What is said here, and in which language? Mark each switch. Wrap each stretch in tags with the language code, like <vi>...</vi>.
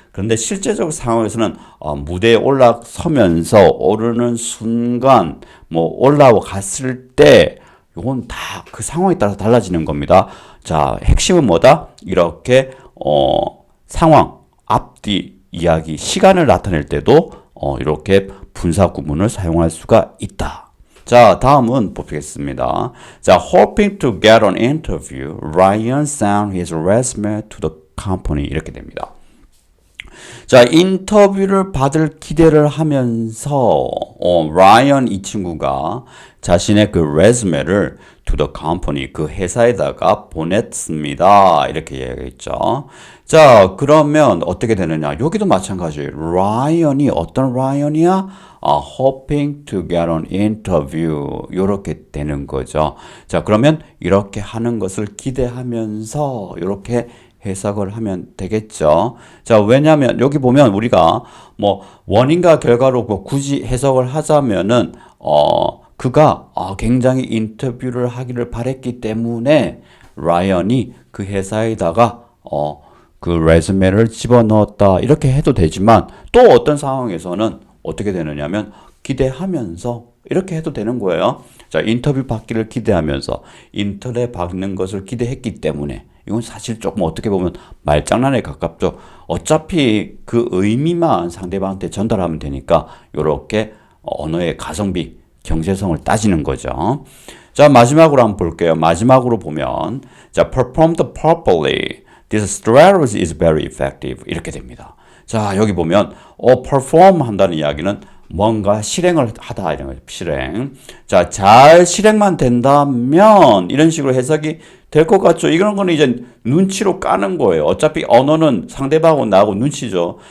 <ko>그런데 실제적 상황에서는 무대에 올라서면서 오르는 순간 올라갔을 때 이건 다 그 상황에 따라 달라지는 겁니다. 자, 핵심은 뭐다? 이렇게 상황, 앞뒤 이야기, 시간을 나타낼 때도 이렇게 분사 구문을 사용할 수가 있다. 자, 다음은 보겠습니다.</ko> <en>자, hoping to get an interview, Ryan sent his resume to the company.</en> <ko>이렇게 됩니다. 자, 인터뷰를 받을 기대를 하면서 라이언 이 친구가 자신의 그 레즈메를</ko> <en>to the company</en> <ko>그 회사에다가 보냈습니다. 이렇게 얘기했죠. 자, 그러면 어떻게 되느냐? 여기도 마찬가지. 라이언이 어떤 라이언이야?</ko> <en>hoping to get an interview 이렇게 되는 거죠.</en> <ko>자, 그러면 이렇게 하는 것을 기대하면서 이렇게 해석을 하면 되겠죠. 자, 왜냐하면 여기 보면 우리가 원인과 결과로 굳이 해석을 하자면은 그가 굉장히 인터뷰를 하기를 바랬기 때문에 라이언이 그 회사에다가 그 레즈메를 집어넣었다 이렇게 해도 되지만 또 어떤 상황에서는 어떻게 되느냐면 기대하면서 이렇게 해도 되는 거예요. 자, 인터뷰 받기를 기대하면서 인터넷 받는 것을 기대했기 때문에 이건 사실 조금 어떻게 보면 말장난에 가깝죠. 어차피 그 의미만 상대방한테 전달하면 되니까 이렇게 언어의 가성비, 경제성을 따지는 거죠. 자, 마지막으로 한번 볼게요. 마지막으로 보면 자,</ko> <en>performed properly. This strategy is very effective.</en> <ko>이렇게 됩니다. 자, 여기 보면 perform 한다는 이야기는 뭔가 실행을 하다 이런 거죠. 실행. 자, 잘 실행만 된다면 이런 식으로 해석이 될 것 같죠. 이런 거는 이제 눈치로 까는 거예요. 어차피 언어는 상대방하고 나하고 눈치죠.</ko>